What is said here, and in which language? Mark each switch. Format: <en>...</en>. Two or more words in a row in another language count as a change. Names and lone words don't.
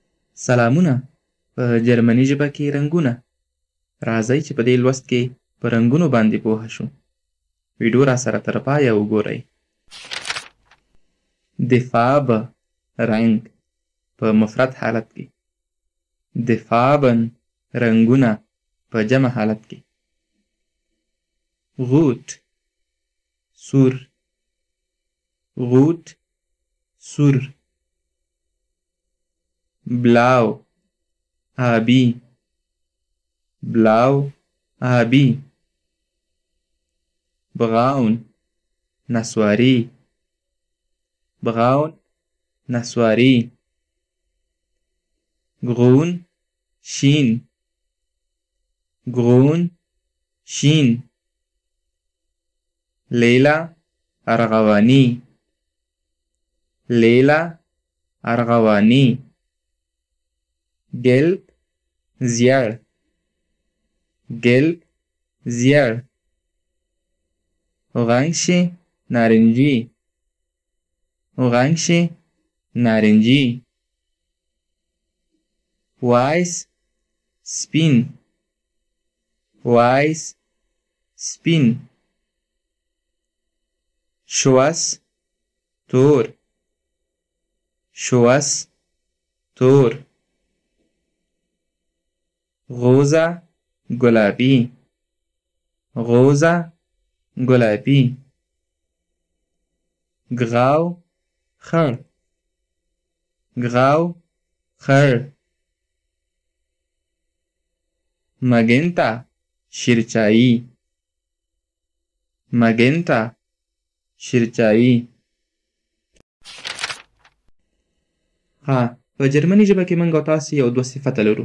<ps>سلامونه په جرمني ژبه کې رنګونه. راځئ چې په دې لوست کې په رنګونو باندې پوه شو. ویډیو را سره تر پایه وګورئ. د فاربه رنګ په مفرد حالت کې. د فاربن رنګونه په جمع حالت کې. غوت سور، غوت سور. بلاو آبی، بلاو آبی. braun نسواری، braun نسواری. grün شین، grün شین. لیلا ارغوانی، لیلا ارغوانی. gelb زیړ، gelb زیړ. orange نارنجی، orange نارنجی. weiß سپین، weiß سپین. schwarz تور، schwarz تور. rosa گلابی، rosa گلابی. grau خړ، grau خړ. magenta شیرچایی، magenta شیرچایی. په جرمني ژبه کې موږ او تاسې یو دوه صفته لرو.</ps>